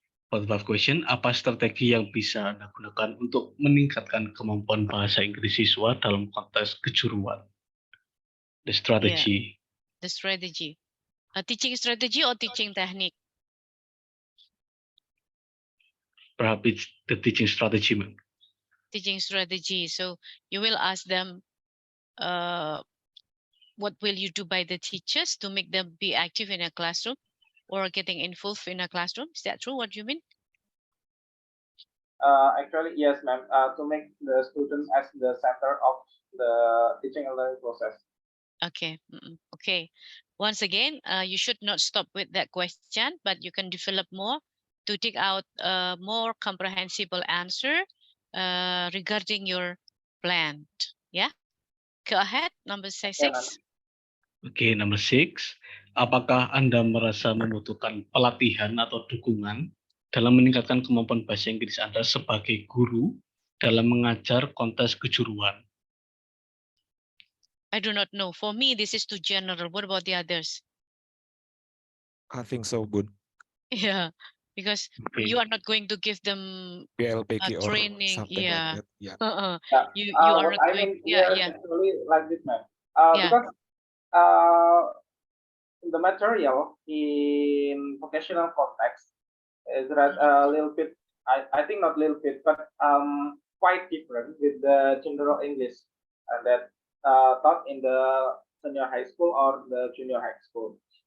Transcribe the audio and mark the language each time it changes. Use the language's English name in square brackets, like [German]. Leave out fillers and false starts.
[English] For the 5th question, [Indonesian] apa strategi yang bisa Anda gunakan untuk meningkatkan kemampuan bahasa Inggris siswa dalam konteks kejuruan? [English] The strategy. Yeah, the strategy. Teaching strategy or teaching technique? Perhaps it's the teaching strategy, ma'am. Teaching strategy. So you will ask them, what will you do by the teachers to make them be active in a classroom or getting involved in a classroom? Is that true? What do you mean? Actually, yes, ma'am. To make the student as the center of the teaching and learning process. Okay. Okay. Once again, you should not stop with that question, but you can develop more to dig out a more comprehensible answer regarding your plan. Yeah. Go ahead. Number 6. Okay, number 6. [Indonesian] Apakah Anda merasa membutuhkan pelatihan atau dukungan dalam meningkatkan kemampuan bahasa Inggris Anda sebagai guru dalam mengajar konteks kejuruan? [English] I do not know. For me, this is too general. What about the others? I think so, Bun. Yeah, because you are not going to give them PLPG or training. something like that. Yeah. You are not I going. mean, actually like this, ma'am. Because the material in vocational context is a little bit, I think not little bit, but quite different with the general English that taught in the senior high school or the junior high school.